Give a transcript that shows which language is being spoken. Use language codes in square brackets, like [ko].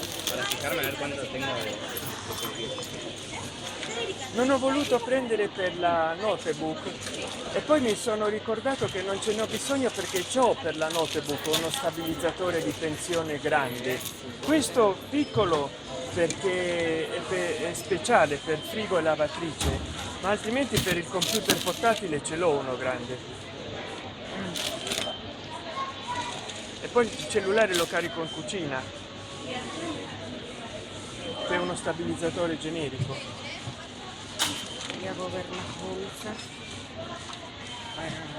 [es] Para fijarme a ver cuánto tengo de... [it] Non ho voluto prendere per la notebook e poi mi sono ricordato che non ce n'ho bisogno perché ho per la notebook uno stabilizzatore di tensione grande. Questo piccolo perché è speciale per frigo e lavatrice, ma altrimenti per il computer portatile ce l'ho uno grande. E poi il cellulare lo carico in cucina. È uno stabilizzatore generico. [es] Y hago ver las bolsas para